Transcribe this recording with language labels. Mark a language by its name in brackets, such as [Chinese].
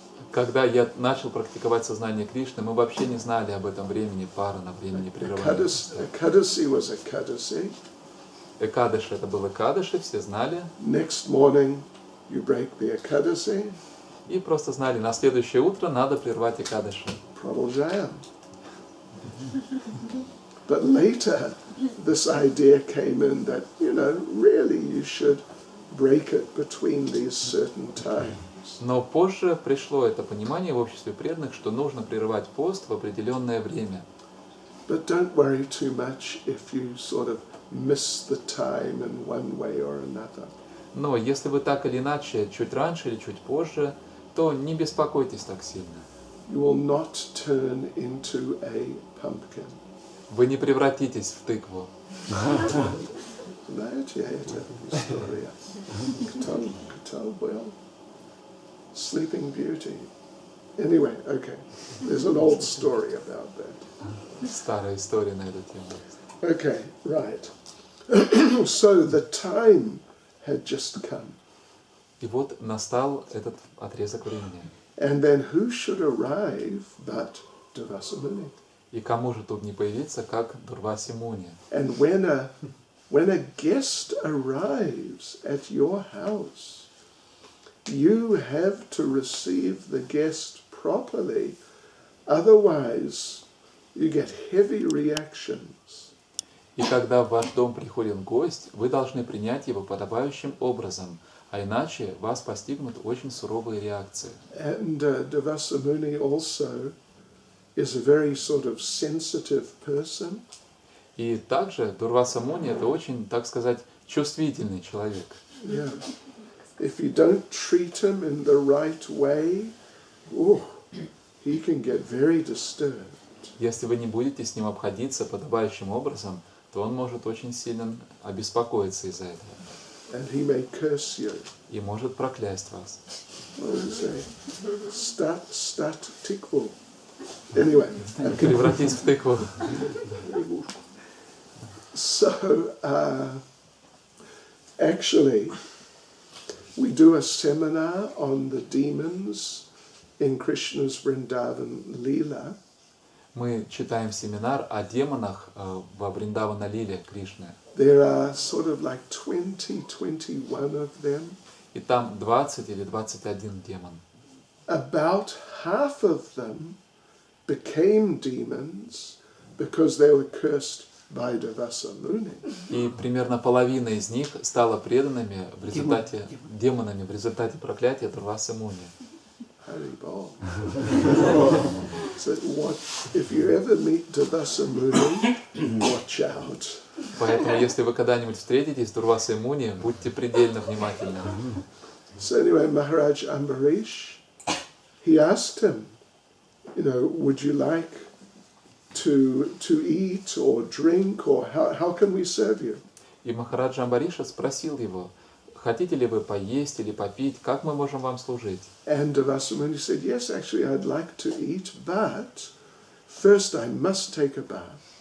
[Russian] Когда я начал практиковать сознание Кришны, мы вообще не знали об этом времени пара на времени прерывания. [English] Ekadasi was Ekadasi. [Russian] Экадаши это был Экадаши, все знали. [English] Next morning, you break the Ekadasi. [Russian] И просто знали, на следующее утро надо прервать Экадаши. Продолжаем. [English] But later, this idea came in that, really you should break it between these certain times. [Russian] Но позже пришло это понимание в обществе преданных, что нужно прерывать пост в определенное время. [English] But don't worry too much if you sort of miss the time in one way or another. [Russian] Но если вы так или иначе, чуть раньше или чуть позже, то не беспокойтесь так сильно. [English] You will not turn into a pumpkin. [Russian] Вы не превратитесь в тыкву. Знаете, это история. Кто был? [English] Sleeping Beauty. Anyway, okay. There's an old story about that. [Russian] Старая история на эту тему. [English] Okay, right. So the time had just come. [Russian] И вот настал этот отрезок времени. [English] And then who should arrive but Durvasa Muni? [Russian] И кому же тут не появиться, как Дурваси Муни? [English] And when a guest arrives at your house, you have to receive the guest properly, otherwise you get heavy reactions. [Russian] И когда в ваш дом приходит гость, вы должны принять его подобающим образом, а иначе вас постигнут очень суровые реакции. [English] And Durvasa Muni also is a very sort of sensitive person. [Russian] И также Дурваса Муни это очень, так сказать, чувствительный человек. [English] Yeah. If you don't treat him in the right way, he can get very disturbed. [Russian] Если вы не будете с ним обходиться подобающим образом, то он может очень сильно обеспокоиться из-за этого. [English] And he may curse you. [Russian] И может проклясть вас. [English] What do you say? [Russian] Stat tikvu. [English] Anyway, [Russian] Превратить в тыкву. [English] so actually, we do a seminar on the demons in Krishna's Vrindavan Leela. [Russian] Мы читаем семинар о демонах во Вриндавана Лиле Кришны. [English] There are sort of like 21 of them. [Russian] И там 20 или 21 демон. [English] About half of them became demons because they were cursed by Devasa Muni. [Russian] И примерно половина из них стала преданными в результате, демонами в результате проклятия Дурвасы Муни. [English] Haribol. So what, if you ever meet Devasa Muni, watch out. [Russian] Поэтому, если вы когда-нибудь встретитесь с Дурвасой Муни, будьте предельно внимательны. [English] So anyway, Maharaj Ambarish, he asked him, would you like to eat or drink, or how can we serve you? [Russian] И Махараджа Амбариша спросил его, хотите ли вы поесть или попить, как мы можем вам служить? [English] And Devasa Muni said, yes, actually I'd like to eat, but first I must take a bath.